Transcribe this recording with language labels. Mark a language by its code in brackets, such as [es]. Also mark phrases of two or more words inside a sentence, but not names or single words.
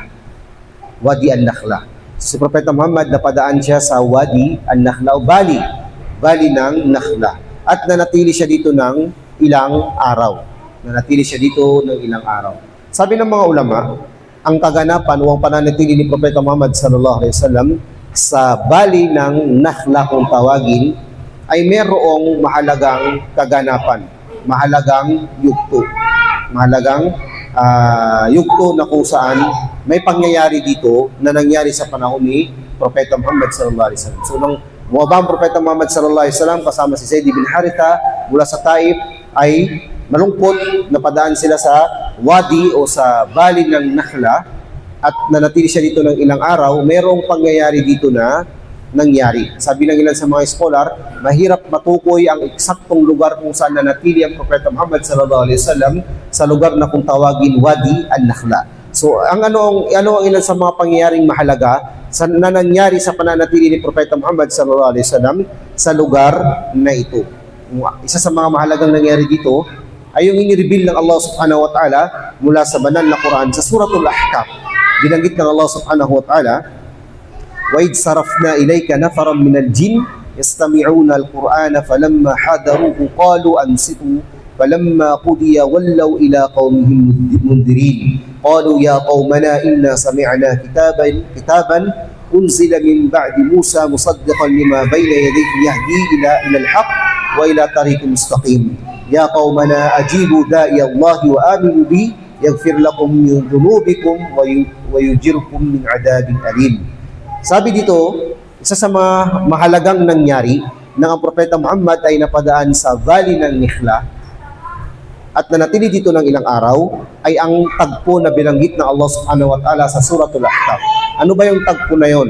[tl] Wadi An-Nakhla. Si Propeta Muhammad napadaan siya sa Wadi An-Nakhla o valley ng Nakhla. At nanatili siya dito ng ilang araw. Sabi ng mga ulama, ang kaganapan o ang pananatili ni Propeta Muhammad [ar] صلى الله عليه وسلم [tl] sa valley ng Nakhla kung tawagin ay merong mahalagang kaganapan, mahalagang yugto na kung saan may pangyayari dito na nangyari sa panahon ni Propeta Muhammad [ar] صلى الله عليه وسلم. [tl] So nung bumaba ang Propeta Muhammad [ar] صلى الله عليه وسلم [tl] kasama si Zaid bin Haritha mula sa Taif ay malungkot, napadaan sila sa wadi o sa valley ng Nakhla at nanatili siya dito ng ilang araw. Merong pangyayari dito na nangyari. Sabi ng ilan sa mga scholar, mahirap matukoy ang eksaktong lugar kung saan nanatili ang Propeta Muhammad [ar] صلى الله عليه وسلم [tl] sa lugar na kung tawagin Wadi An-Nakhla. So, ang ilan sa mga pangyayaring mahalaga na nangyari sa pananatili ni Propeta Muhammad [ar] صلى الله عليه وسلم [tl] sa lugar na ito. Isa sa mga mahalagang nangyari dito ay yung inireveal ng Allah [ar] سبحانه وتعالى [tl] mula sa banal na Quran sa Suratul Ahqaf. Binanggit ng [ar] Allah سبحانه وتعالى, وَإِذْ صَرَفْنَا إِلَيْكَ نَفَرًا مِنَ الْجِنِّ يَسْتَمِعُونَ الْقُرْآنَ فَلَمَّا حَضَرُوهُ قَالُوا أَنصِتُوا فَلَمَّا قُضِيَ وَلَّوْا إِلَى قَوْمِهِمْ مُنذِرِينَ قَالُوا يَا قَوْمَنَا إِنَّا سَمِعْنَا كِتَابًا أُنزِلَ مِن بَعْدِ مُوسَى مُصَدِّقًا لِمَا بَيْنَ يَدَيْهِ يَهْدِي إِلَى الْحَقِّ وَإِلَى طَرِيقٍ مُسْتَقِيمٍ يَا قَوْمَنَا أَجِيبُوا دَاعِيَ اللَّهِ وَآمِنُوا بِهِ يَغْفِرْ لَكُم مِّن ذُنُوبِكُمْ وَيُجِرْكُم مِّنْ عَذَابٍ أَلِيمٍ. [tl] Sabi dito, isa sa mga mahalagang nangyari na ang Propeta Muhammad ay napadaan sa valley ng Nakhla at nanatili dito ng ilang araw ay ang tagpo na binanggit ng Allah [ar] سبحانه وتعالى [tl] sa Suratul Ahqaf. Ano ba yung tagpo na yon?